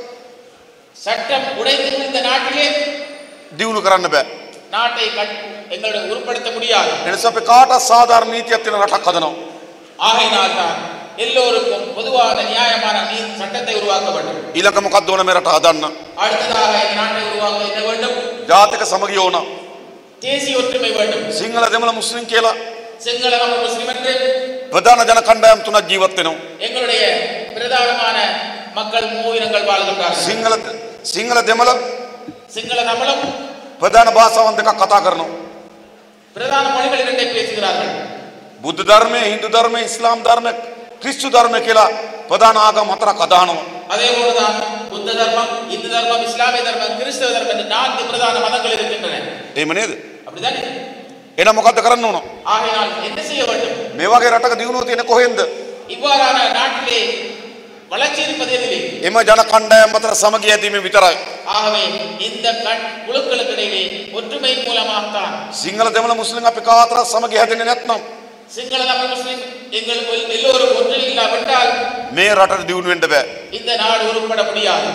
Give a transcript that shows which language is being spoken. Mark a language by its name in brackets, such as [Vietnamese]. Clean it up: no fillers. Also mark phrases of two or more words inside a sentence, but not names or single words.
[Tamil] சட்டம் உடைந்து இந்த நாட்டிலே [Sinhala] දියුණු කරන්න බෑ. [Tamil] நாட்டை எங்களுடைய உருப்படுத்த முடியாது. [Sinhala] එනිසා අපි කාටත් සාධාරණ නීතියක් තියෙන රටක් හදනවා. [Tamil] ஆகையினால் தான் எல்லோருக்கும் பொதுவான நியாயமான சட்டத்தை உருவாக்க வேண்டும். [Sinhala] ඊළඟ මොකක්ද ඕන මේ රට හදන්න? [Tamil] அடுத்ததாக இந்த நாட்டை உருவாக்க என்ன வேண்டும்? [Sinhala] ජාතික සමගිය ඕන. [Tamil] தேசிய ஒற்றுமை வேண்டும். [Sinhala] සිංහල දෙමළ මුස්ලිම් කියලා [Tamil] சிங்கள முஸ்லிம் என்று [Sinhala] ප්‍රධාන ජන කණ්ඩායම් තුනක් ජීවත් වෙනවා. [Tamil] எங்களுடைய பிரதானமான மக்கள் மூவினங்கள் வாழ்கின்றார்கள். [Sinhala] සිංහල දෙමළ [Tamil] சிங்கள தமிழும் [Sinhala] ප්‍රධාන භාෂාවන් දෙකක් කතා කරනවා. [Tamil] பிரதான மொழிகள் இரண்டை பேசுகிறார்கள். [Sinhala] බුද්ධ ධර්මය, හින්දු ධර්මය, ඉස්ලාම් ධර්මය, ක්‍රිස්තු ධර්මය කියලා ප්‍රධාන ආගම් හතරක් අදහනවා. [Tamil] அதே போலதான் புத்த தர்மம், இந்து தர்மம், இஸ்லாமிய தர்மம், கிறிஸ்தவ தர்மம் என்று 4 பிரதான மதங்கள் இருக்கின்றன. [Sinhala] එහෙම නේද? [Tamil] அப்படிதானே? [Sinhala] එහෙනම් මොකද්ද කරන්න ඕන? [Tamil] ஆகையால் என்ன செய்ய வேண்டும்? [Sinhala] මේ වගේ රටක දියුණුව තියෙන කොහෙන්ද? [Tamil] இவ்வாறான நாட்டிலே வளர்ச்சி இருப்பது எதிலே? [Sinhala] එම ජන කණ්ඩායම් අතර සමගිය ඇතිවීම විතරයි. [Tamil] ஆகவே இந்த குழுக்களுக்கு இடையிலே ஒற்றுமை மூலமாகத்தான். [Sinhala] සිංහල දෙමළ මුස්ලිම් අපි කාතරත් සමගිය හැදෙන්නේ නැත්නම් [Tamil] சிங்கள தமிழ் முஸ்லிம் எங்களுக்கு எல்லோரும் ஒன்று இல்லாவிட்டால் [Sinhala] මේ රටට දියුණු වෙන්න බෑ. [Tamil] இந்த நாடு உருப்பட முடியாது.